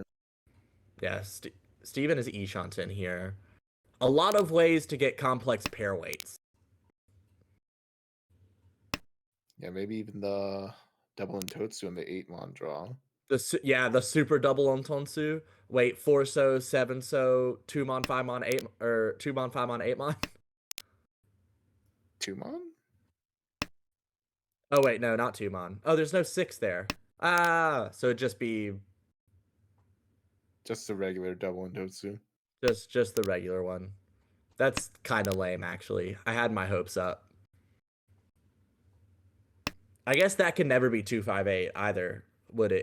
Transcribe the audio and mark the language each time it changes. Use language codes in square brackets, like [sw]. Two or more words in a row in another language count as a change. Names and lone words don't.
[en] Yeah, Steven is Ishanten here. A lot of ways to get complex pair weights. Yeah, maybe even the double and Totsu in the 8-mon draw. The super double on Tonsu. Wait, 4-so, 7-so, 2-mon, 5-mon, 8, or 2-mon, 5-mon, 8-mon. 2-mon? Oh wait, no, not 2-mon. Oh, there's no 6 there. So it'd just be Just the regular double and Totsu. just the regular one. That's kind of lame, actually. I had my hopes up. I guess that can never be 258 either, would it?